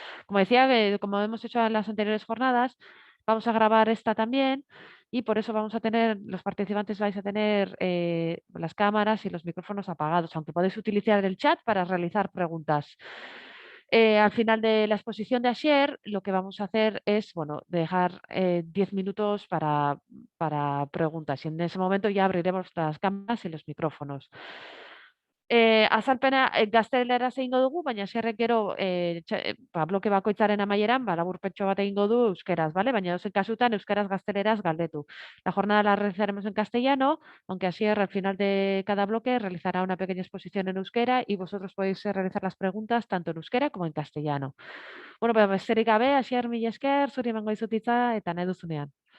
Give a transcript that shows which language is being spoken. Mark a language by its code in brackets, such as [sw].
[es] Como decía, como hemos hecho en las anteriores jornadas, vamos a grabar esta también y por eso vamos a tener, los participantes vais a tener las cámaras y los micrófonos apagados, aunque podéis utilizar el chat para realizar preguntas. Al final de la exposición de ayer, lo que vamos a hacer es, bueno, dejar 10 minutos para preguntas y en ese momento ya abriremos las cámaras y los micrófonos. [eu] Azalpena gazteleraz egingo dugu, baina Asierrek gero bloke bakoitzaren amaieran laburpentxo bat egingo du euskeraz, ¿vale? Baina edozein kasutan euskaraz gazteleraz galdetu. [es] La jornada la realizaremos en castellano, aunque Asier al final de cada bloque realizará una pequeña exposición en euskera y vosotros podéis realizar las preguntas tanto en euskera como en castellano. [eu] Bueno, besterik gabe, Asier, mila esker, zuri emango dizut hitza eta nahi duzunean.